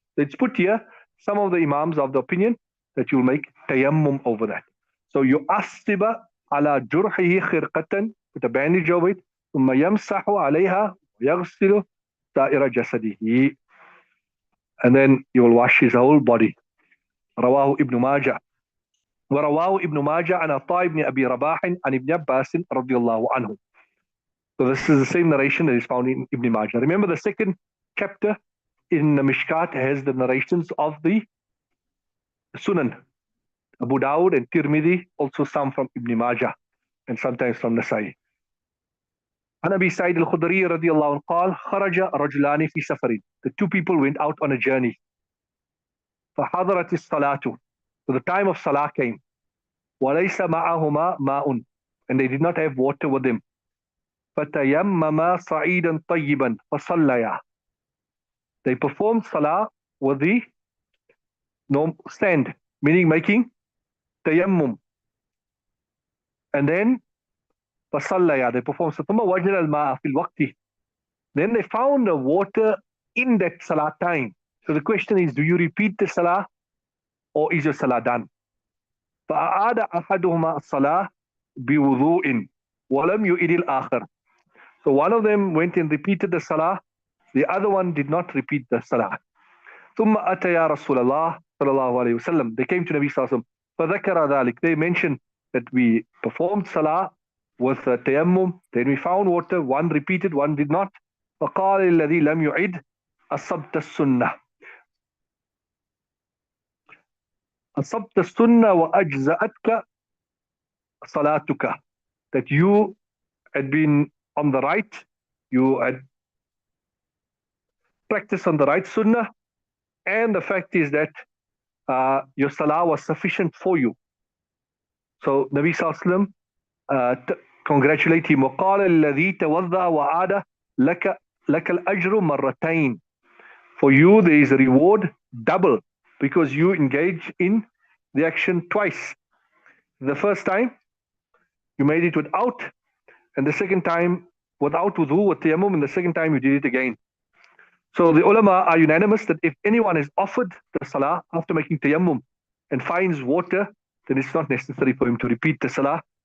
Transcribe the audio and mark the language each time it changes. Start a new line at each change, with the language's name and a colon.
English: It's put here, some of the imams of the opinion that you'll make tayammum over that. So you asiba ala jurhihi khirqatan, put a bandage over it,
Arabic: ثم يمسح عليها ويغسل سائر جسده.
English: And then you will wash his whole body.
Arabic: رواه ابن ماجه. ورواه ابن ماجه عن عطاء بن أبي رباح عن ابن عباس رضي الله عنه.
English: So this is the same narration that is found in Ibn Majah. Remember, the second chapter in the Mishkaat has the narrations of the Sunan. Abu Dawud and Tirmidhi, also some from Ibn Majah and sometimes from Nasai.
Arabic: عن أبي سعيد الخدري رضي الله عنه قال خرج رجلان في سفر.
English: The two people went out on a journey.
Arabic: فحضرت الصلاة.
English: So the time of Salah came.
Arabic: وليس معهما ماء.
English: And they did not have water with them.
Arabic: فَتَيَمَّمَا صَعِيدًا طَيِّبًا فَصَلَّيَا.
English: They performed salah with the sand, meaning making tayammum. And then
Arabic: فَصَلَّيَا,
English: they performed
Arabic: ثُمَّ وَجَدَ الْمَاءَ فِي الْوَقْتِ.
English: Then they found the water in that salah time. So the question is, do you repeat the salah or is your salah done?
Arabic: فَأَعَادَ أَحَدُهُمَا الصَّلَاةِ بِوُضُوءٍ وَلَمْ يُعِدِ الْآخَرِ.
English: So one of them went and repeated the salah, the other one did not repeat the salah.
Arabic: ثم أتيا رسول الله صلى الله عليه وسلم.
English: They came to Nabi Sallallahu Alaihi Wasallam.
Arabic: فذكر ذلك.
English: They mentioned that we performed salah with tayammum, then we found water, one repeated, one did not.
Arabic: فقال الذي لم يعد أصبت السنة. أصبت السنة وأجزأتك صلاتك.
English: That you had been on the right, you had practiced on the right sunnah, and the fact is that your salah was sufficient for you. So Nabi Sallallahu Alaihi Wasallam congratulate him.
Arabic: وقال الذي توضأ وعاد لك الأجر مرتين.
English: For you there is a reward double because you engage in the action twice. The first time you made it without, and the second time without wudu, with tayammum, and the second time you did it again. So the ulama are unanimous that if anyone is offered the salah after making tayammum and finds water, then it's not necessary for him to repeat the salah.